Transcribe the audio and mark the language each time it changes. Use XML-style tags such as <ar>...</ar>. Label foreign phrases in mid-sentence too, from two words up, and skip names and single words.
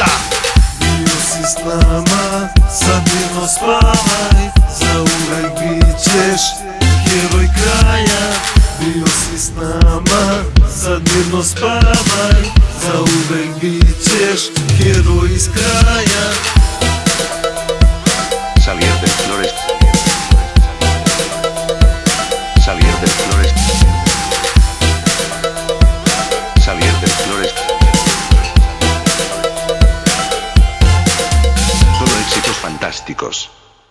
<sr>Bio si s nama, sad mirno spavaj, zauvek bit ćeš heroj kraja. Bio si s nama, sad mirno spavaj, zauvek bit ćeš heroj iz kraja.</sr> <es>Xavier del Flores. Xavier del Flores. Xavier del Flores. Solo éxitos fantásticos.</es>